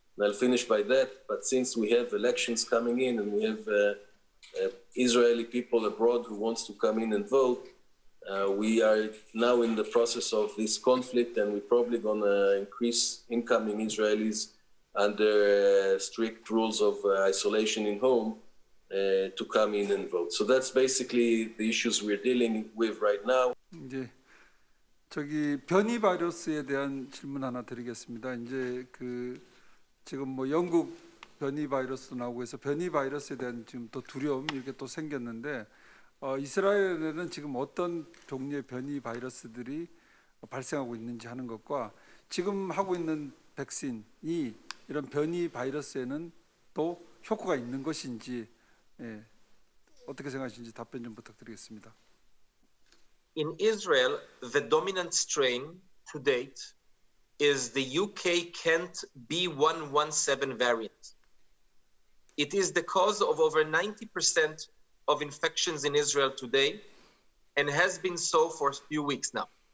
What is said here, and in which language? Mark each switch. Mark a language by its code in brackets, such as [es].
[en] And I'll finish by that, but since we have elections coming in and we have Israeli people abroad who wants to come in and vote, we are now in the process of this conflict, and we're probably going to increase incoming Israelis under strict rules of isolation in home to come in and vote. So that's basically the issues we're dealing with right now. [ko] 이제 저기 변이 바이러스에 대한 질문 하나 드리겠습니다. 이제 지금 뭐 영국 변이 바이러스도 나오고 해서 변이 바이러스에 대한 지금 또 두려움 이렇게 또 생겼는데 이스라엘에는 지금 어떤 종류의 변이 바이러스들이 발생하고 있는지 하는 것과 지금 하고 있는 백신이 이런 변이 바이러스에는 또 효과가 있는 것인지 어떻게 생각하시는지 답변 좀 부탁드리겠습니다. [en] In Israel, the dominant strain to date is the UK Kent B117 variant. It is the cause of over 90% of infections in Israel today and has been so for a few weeks now.